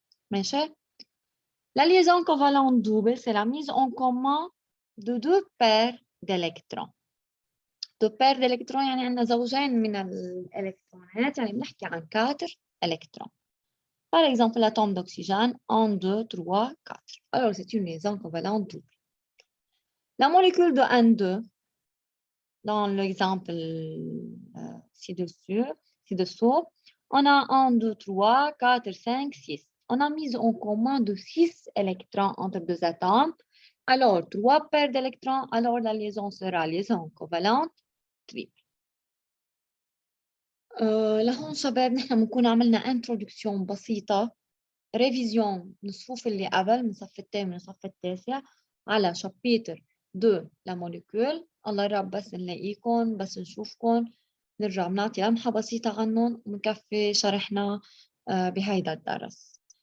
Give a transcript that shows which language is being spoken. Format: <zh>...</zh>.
<ar>ماشي؟</ar> <fr>La liaison covalente double, c'est la mise en commun de 2 paires d'électrons. 2 paires d'électrons</fr> <ar>يعني عندنا زوجين من الإلكترونات يعني بنحكي عن 4 électrons.</ar> <fr>Par exemple, l'atome d'oxygène, 1, 2, 3, 4. Alors, c'est une liaison covalente double. La molécule de N2 dans l'exemple ci-dessous, on a 1, 2, 3, 4, 5, 6. On a mis en commun de 6 électrons entre deux atomes. Alors, 3 paires d'électrons, alors la liaison sera liaison covalente triple.</fr> <ar>لهون شباب نحن بنكون عملنا introduction بسيطة، ريفيزيون من الصفوف اللي قبل، من الصف الثامن للصف التاسع، على شابيتر 2 لموليكول. الله يرب بس نلاقيكم، بس نشوفكم، نرجع بنعطي لمحة بسيطة عنهم ونكفي شرحنا بهيدا الدرس.</ar>